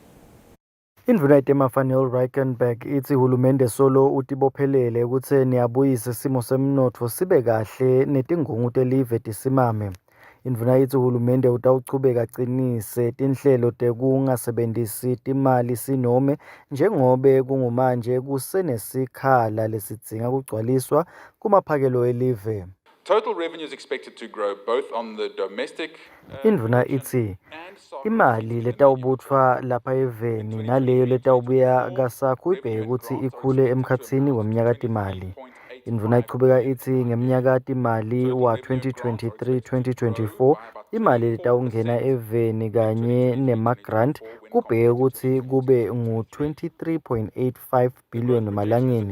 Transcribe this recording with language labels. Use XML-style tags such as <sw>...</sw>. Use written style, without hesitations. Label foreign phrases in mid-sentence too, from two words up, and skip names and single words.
<ss>Indvuna yetemafa Neil Rickenberg ithi hulumende solo utibophelele ekutheni abuyise isimo semnotfo sibe kahle netingungu telive tisimame. Indvuna ithi uhulumende utawuchubeka acinise tinhlelo tekungasebentisi timali sinome njengobe kungumanje kusenesikhala lesidzinga kugcwaliswa kumaphakelo elive.</ss> <en>Total revenue is expected to grow both on the domestic</en> <ss>Indvuna ithi imali letawubuthwa lapha eveni naleyo letawubuya kasakho ibheke ukuthi ikhule emkhatsini weminyaka timali. Indvuna ichubeka ithi ngeminyaka timali wa 2023-2024 imali letawungena eveni kanye nemagrant kubheke ukuthi kube ngu-23.85 billion malangeni.</ss>